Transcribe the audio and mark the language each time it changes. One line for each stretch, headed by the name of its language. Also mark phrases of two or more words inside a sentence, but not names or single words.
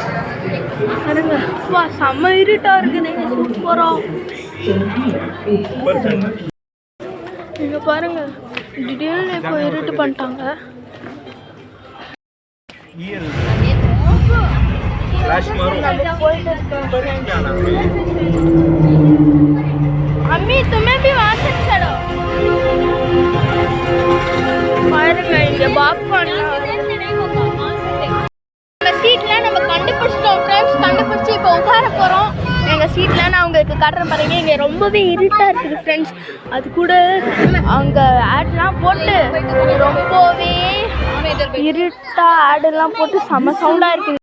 Tamil: பாருங்க வா செம்ம இருட்டாக இருக்குது. சூப்பராக இங்கே பாருங்கள் திடீர்னு இப்போ இருட்டு பண்ணிட்டாங்க. நம்ம போயிட்டு இருக்கோம்
Hindi: अम्मी तुम्हें भी वहाँ से चढ़ो
Tamil: பாருங்க இங்க பாப்கார்ன் நம்ம சீட்ல நம்ம கண்டுபிடிச்சிட்டோம் ஃப்ரெண்ட்ஸ். கண்டுபிடிச்சி இப்போ உட்கார போகிறோம். எங்கள் சீட்டில் நான் உங்களுக்கு காட்டுறேன் பாருங்க. இங்கே ரொம்பவே இருட்டாக இருக்குது ஃப்ரெண்ட்ஸ். அது கூட அங்கே ஆட்லாம் போட்டு ரொம்பவே இருட்டாக ஆடெல்லாம் போட்டு செம்ம சவுண்டாக இருக்குது.